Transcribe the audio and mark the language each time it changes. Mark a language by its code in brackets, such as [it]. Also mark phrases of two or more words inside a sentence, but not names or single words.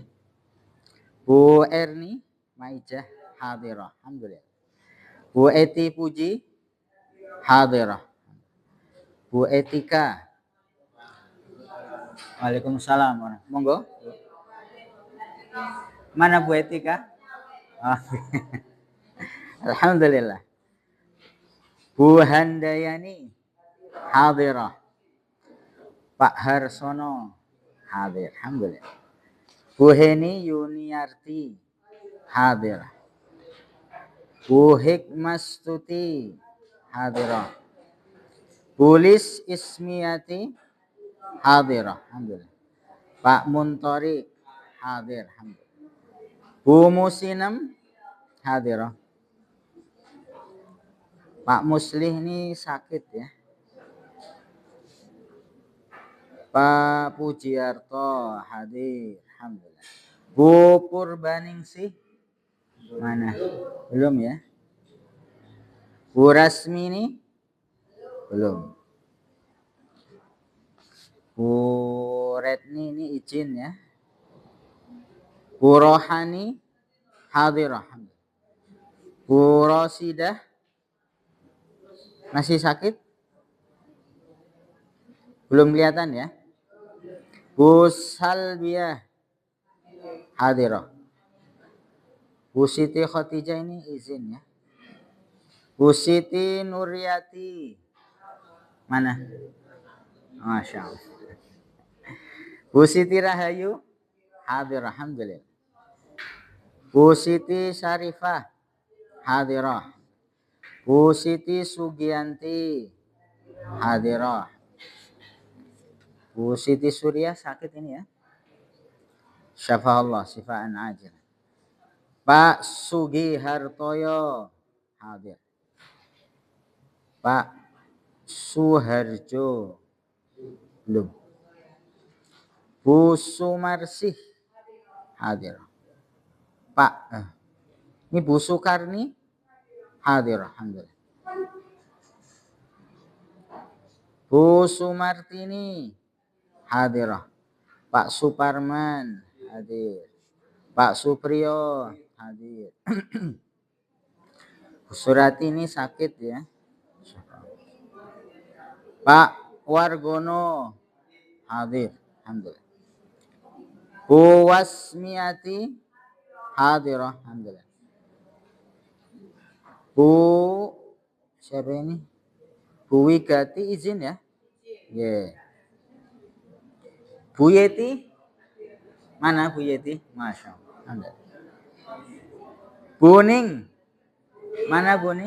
[id] Bu Erni Maijah hadirah alhamdulillah. Bu Eti Puji hadirah. Bu Etika Waalaikumsalam. Monggo. Mana Bu Etika? Oh. Alhamdulillah. Bu Handayani hadirah. Pak Harsono hadir alhamdulillah. Bu Heni Yuniarti hadir. Bu Hikmastuti hadirah. Bu Lis Ismiyati hadirah alhamdulillah. Pak Muntori hadir alhamdulillah. Bu Musinem hadirah. Pak Muslih ini sakit ya. Pak Pujiarto hadir alhamdulillah. Bu Purbaningsih mana? Belum ya. Bu Rasmini belum. Bu Retni ini izin ya. Bu Rohani hadir alhamdulillah. Bu Rosidah masih sakit? Belum kelihatan ya. Bu Salbiah hadirah. Bu Siti Khotijah ini izin ya. Bu Siti Nuryati mana? [ar] ما شاء الله. [id] Bu Siti Rahayu hadir alhamdulillah. Bu Siti Syarifah hadirah. Bu Siti Sugianti hadirah. Bu Siti Surya sakit ini ya. [ar] شفاك الله شفاء عاجلا. [id] Pak Sugi Hartoyo hadir. Pak Suharjo belum. Bu Sumarsih hadir. Pak ini Bu Sukarni hadir alhamdulillah. Bu Sumartini hadirah. Pak Suparman hadir. Pak Supriyo hadir. Bu Surati ini sakit ya. Pak Wargono hadir alhamdulillah. Bu Wasmiati hadirah alhamdulillah. Bu siapa ini? Bu Wigati izin ya. Yeah. Bu Yeti mana Bu Yeti? [ar] ما شاء الله. [id] Buning mana Buning?